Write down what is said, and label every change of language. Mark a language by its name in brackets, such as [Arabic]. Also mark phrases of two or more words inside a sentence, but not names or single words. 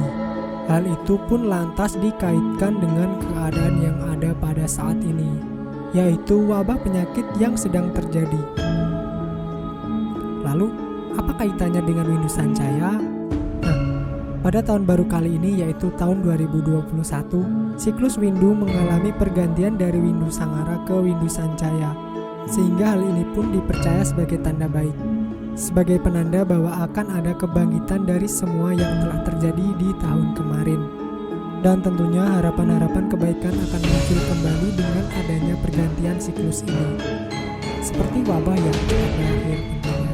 [Indonesian] Hal itu pun lantas dikaitkan dengan keadaan yang ada pada saat ini, yaitu wabah penyakit yang sedang terjadi. Lalu, apa kaitannya dengan windu sancaya? Nah, pada tahun baru kali ini yaitu tahun 2021, siklus windu mengalami pergantian dari windu sangara ke windu sancaya, sehingga hal ini pun dipercaya sebagai tanda baik, sebagai penanda bahwa akan ada kebangkitan dari semua yang telah terjadi di tahun kemarin. Dan tentunya harapan-harapan kebaikan akan muncul kembali dengan adanya pergantian siklus ini, seperti wabah yang telah berakhir intinya.